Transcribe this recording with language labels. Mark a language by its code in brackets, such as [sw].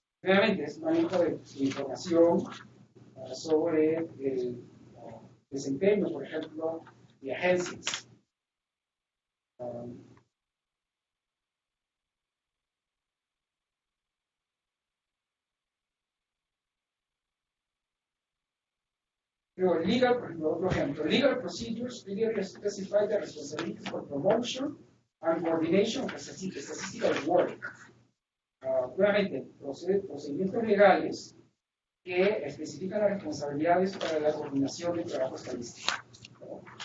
[es] Nuevamente, es manejo de información sobre el desempeño, por ejemplo, de agencias. Legal, por ejemplo, otro ejemplo. [en] Legal procedures clearly specify the responsibilities for promotion and coordination of statistical work. [es] Nuevamente, procedimientos legales que especifican las responsabilidades para la coordinación del trabajo estadístico.